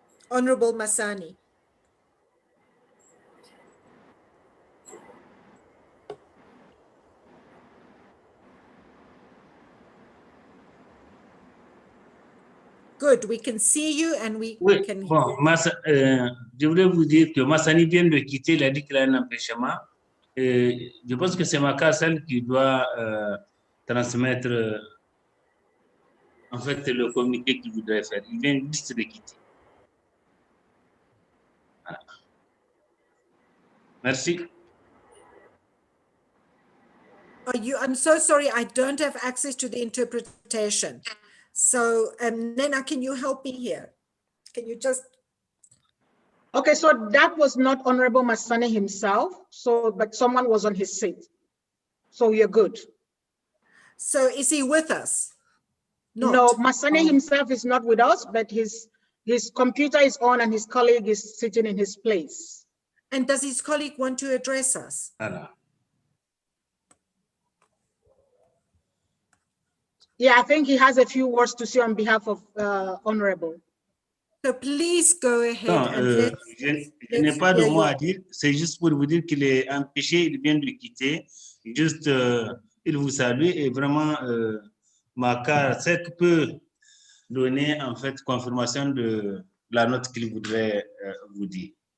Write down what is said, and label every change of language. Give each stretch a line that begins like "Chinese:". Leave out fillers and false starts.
English: Honorable Masani. Good, we can see you and we can hear you.
French: Je voulais vous dire que Massani vient de quitter, il a dit qu'il a un empêchement. Je pense que c'est Makassal qui doit transmettre en fait le communiqué qu'il voudrait faire. Il vient juste de quitter. Voilà. Merci.
English: I'm so sorry, I don't have access to the interpretation. So Nena, can you help me here? Can you just... Okay, so that was not Honorable Masani himself, but someone was on his seat. So you're good. So is he with us? Not. No, Masani himself is not with us, but his computer is on and his colleague is sitting in his place. And does his colleague want to address us? Yeah, I think he has a few words to say on behalf of Honorable. So please go ahead.
French: Je n'ai pas de mots à dire. C'est juste pour vous dire qu'il est empêché, il vient de quitter. Juste, il vous salue et vraiment, Makar, c'est peut donner en fait confirmation de la note qu'il voudrait vous dire.